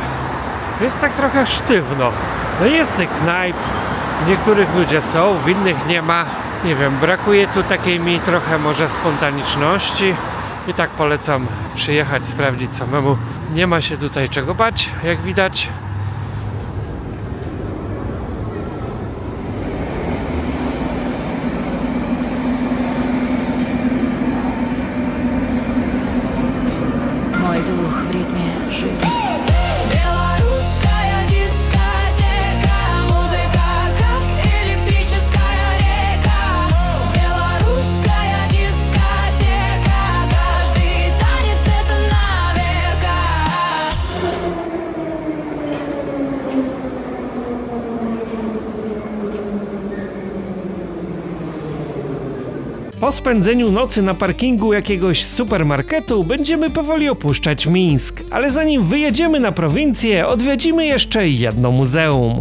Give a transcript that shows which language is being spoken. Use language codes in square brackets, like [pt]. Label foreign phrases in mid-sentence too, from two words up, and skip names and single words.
[pl] Jest tak trochę sztywno. No jest tych knajp, w niektórych ludzie są, w innych nie ma. Nie wiem, brakuje tu takiej mi trochę może spontaniczności. I tak polecam przyjechać, sprawdzić samemu. Nie ma się tutaj czego bać, jak widać. [ru] Мой дух в ритме жизни. Белорусская дискотека, музыка как электрическая река. Белорусская дискотека, каждый танец это на века. [pl] Po spędzeniu nocy na parkingu jakiegoś supermarketu będziemy powoli opuszczać Mińsk, ale zanim wyjedziemy na prowincję, odwiedzimy jeszcze jedno muzeum.